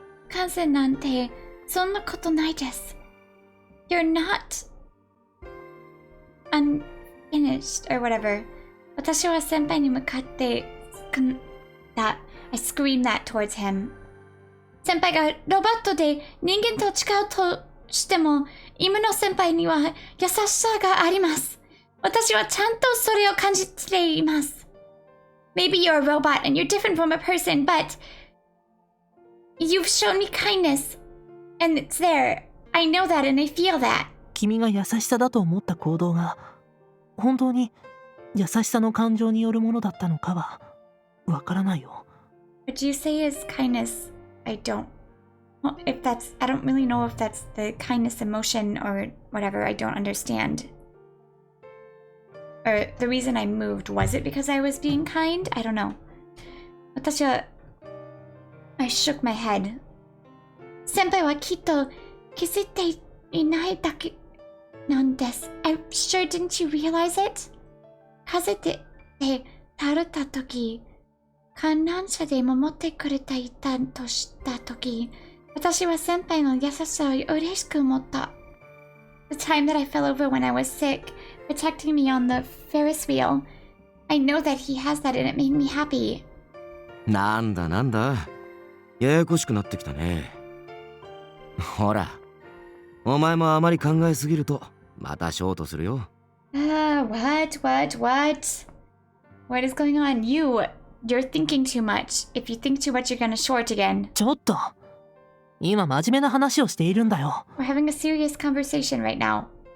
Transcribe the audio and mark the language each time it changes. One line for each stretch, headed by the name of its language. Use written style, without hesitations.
Japanese: 感染なんてそんなことないです。
English: You're not unfinished or whatever.
Japanese: 私は先輩に向かって
English: I screamed that towards him.
Japanese: 先輩がロボットで人間と違うとしても今の先輩には優しさがあります。私はちゃんとそれを感じています。
English: Maybe you're a robot and you're different from a person, but you've shown me kindness. And it's there. I know that and I feel that.
Japanese: 君が優しさだと思った行動が本当に優しさの感情によるものだったのかはわからないよ。
English: What you say is kindness. I don't really know if that's the kindness emotion or whatever. I don't understand. Or the reason I moved, was it because I was being kind? I don't know. I shook my head.
Japanese: 先輩はきっと気づいていないだけなんです。
English: I'm sure, didn't you realize it?
Japanese: 風で倒れた時、観覧車で守ってくれていたとした時、私は先輩の優しさを嬉しく思った。
English: The time that I fell over when I was sick, protecting me on the Ferris wheel. I know that he has that and it made me happy.
Japanese: なんだややこしくなってきたね。ほら、お前もあまり考えすぎるとまたショートするよ。
English: What? What is going on? You're thinking too much. If you think too much, you're gonna short again.
Japanese: ちょっと今真面目な話をしているんだよ。
English: We're having a serious conversation right now.